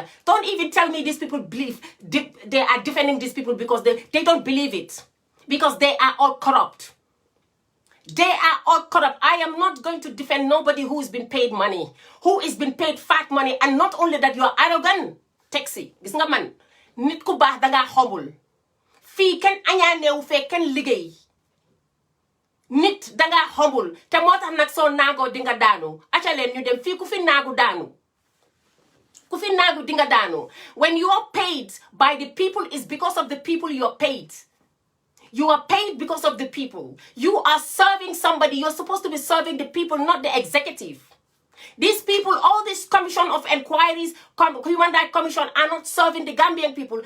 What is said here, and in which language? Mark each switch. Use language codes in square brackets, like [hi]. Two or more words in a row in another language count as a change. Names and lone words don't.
[en] Don't even tell me these people believe they are defending these people, because they don't believe it. Because they are all corrupt. They are all corrupt. I am not going to defend nobody who has been paid money, who has been paid fat money, and not only that, you are arrogant. Taxi. [wo] Gis nga man, nit ku baax da nga humble. Fi ken añanewu fe ken liggéey. Nit da nga humble. Te motax nak so nago di nga daanu. Acha leen ñu dem fi ku fi naagu daanu. Ku fi naagu di nga daanu. [en] When you are paid by the people, is because of the people you are paid. You are paid because of the people. You are serving somebody. You're supposed to be serving the people, not the executive. These people, all this commission of inquiries, Human Rights Commission, are not serving the Gambian people.